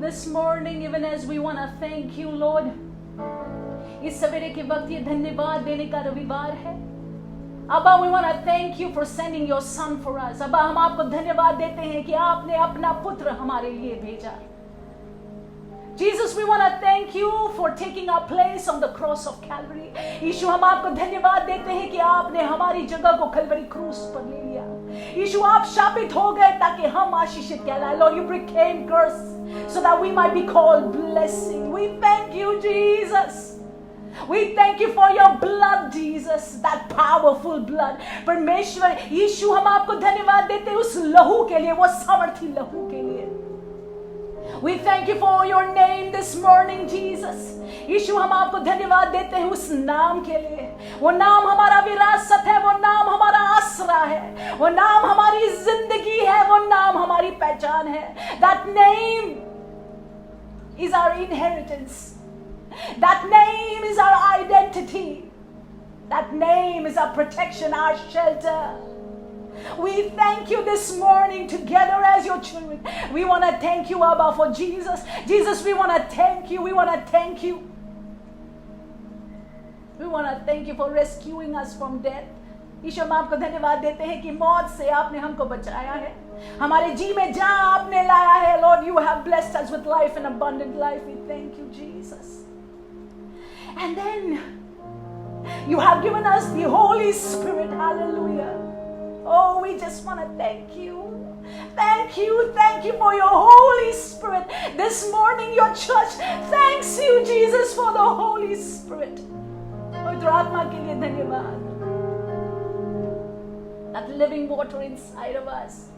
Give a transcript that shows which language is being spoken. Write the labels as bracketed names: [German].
[English] This morning, even as we want to thank you, Lord, [Hindi] इस सवेरे के वक्त ये धन्यवाद देने का रविवार है। [English] अब्बा, we want to thank you for sending your son for us. [Hindi] अब्बा, हम आपको धन्यवाद देते हैं कि आपने अपना पुत्र हमारे लिए भेजा। [English] Jesus, we want to thank you for taking our place on the cross of Calvary. [Hindi] यीशु, हम आपको धन्यवाद देते हैं कि आपने हमारी जगह को कलवरी क्रूस पर ले लिया। यीशु, आप शापित हो गए ताकि हम आशीषित कहलाए। [English] Lord, you became cursed so that we might be called blessing. We thank you, Jesus. We thank you for your blood, Jesus, that powerful blood. [Hindi] परमेश्वर यीशु, हम आपको धन्यवाद देते हैं उस लहू के लिए, वो सामर्थी लहू के लिए। [English] We thank you for your name this morning, Jesus. [Hindi] यीशु, हम आपको धन्यवाद देते हैं उस नाम के लिए। वो नाम हमारा विरासत है, वो नाम हमारा आसरा है, वो नाम हमारी जिंदगी है, वो नाम हमारी पहचान है। [English] That name is our inheritance. That name is our identity. That name is our protection, our shelter. We thank you this morning together as your children. We want to thank you, Abba, for Jesus. Jesus, we want to thank you. We want to thank you. We want to thank you for rescuing us from death. [Hindi] ईश्वर, हम आपको धन्यवाद देते हैं कि मौत से आपने हमको बचाया है, हमारे जी में जहां आपने लाया है। [English] Lord, you have blessed us with life and abundant life. We thank you, Jesus. And then you have given us the Holy Spirit. Hallelujah. Oh, we just want to thank you. Thank you for your Holy Spirit. This morning, your church thanks you, Jesus, for the Holy Spirit. [Hindi] पवित्र आत्मा के लिए धन्यवाद. [English] That living water inside of us.